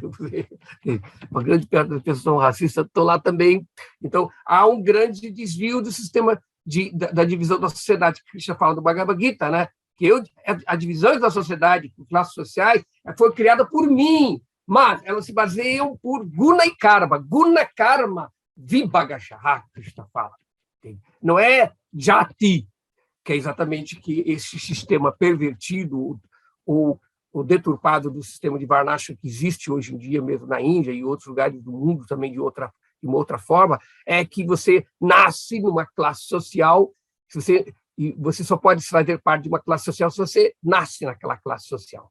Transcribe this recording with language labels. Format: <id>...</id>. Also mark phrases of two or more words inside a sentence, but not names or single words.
<pt>Uma grande parte das pessoas racistas estão lá também. Então, há um grande desvio do sistema da divisão da sociedade, que Krishna fala do Bhagavad Gita, né? Que a divisão da sociedade por classes sociais foi criada por mim, mas elas se baseiam por guna e karma.</pt> <sa>गुण कर्म विभागशः, Krishna fala.</sa> <pt>Não é jati, que é exatamente que esse sistema pervertido, o deturpado do sistema de Varnashram que existe hoje em dia, mesmo na Índia e em outros lugares do mundo também de uma outra forma, é que você nasce numa classe social, e você só pode fazer parte de uma classe social se você nasce naquela classe social.</pt>